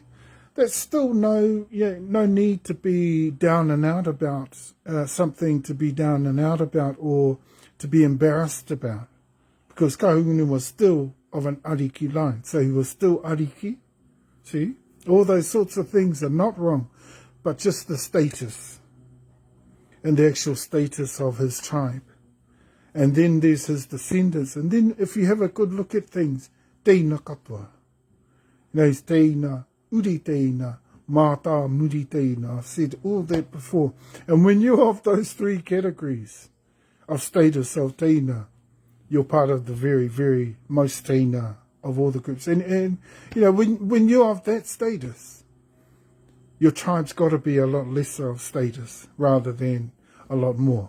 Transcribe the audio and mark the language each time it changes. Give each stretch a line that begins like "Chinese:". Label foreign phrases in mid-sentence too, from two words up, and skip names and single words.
English: There's still no need to be down and out about something to be down and out about or to be embarrassed about, because kahungunu was still of an ariki line, so he was still ariki. See, all those sorts of things are not wrong, but just the status and the actual status of his tribe. And then there's his descendants, and then if you have a good look at things,
Māori: teina katoa, there's teina uri teina, mata muri teina.
English: I've said all that before. And when you're of those three categories of status of teina, you're part of the very, very most teina of all the groups. And you know, when you're of that status, your tribe's got to be a lot lesser of status rather than a lot more.